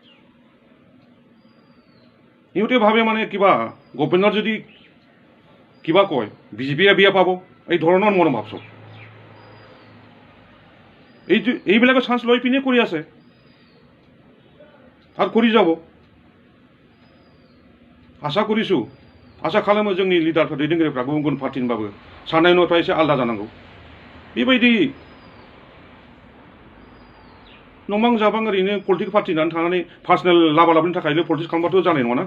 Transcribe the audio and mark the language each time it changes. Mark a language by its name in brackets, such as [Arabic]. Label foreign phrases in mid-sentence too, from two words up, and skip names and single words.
[Assamese] সিহঁতে ভাবে মানে কিবা গভৰ্ণমেণ্টৰ যদি কিবা কয় BJPয়ে বিয়া পাব, এই ধৰণৰ মনোভাৱ চব। এইবিলাকে চান্স লৈ পিনে কৰি আছে আৰু কৰি যাব। [Bodo] आसा करिछु आसा खालामो जोंनि लिडारफोर दैदेनगिरिफ्रा गुबुन गुबुन पार्टिनिबाबो साननाय हनायफ्रा एसे आलादा जानांगौ। बेबायदि नंबां जाबां ओरैनो [English] political party [Bodo] होननानै थांनानै पार्सनेल लाबा लाबनि थाखायल' पलिटिक्स खालामबाथ' जानाय नङा ना।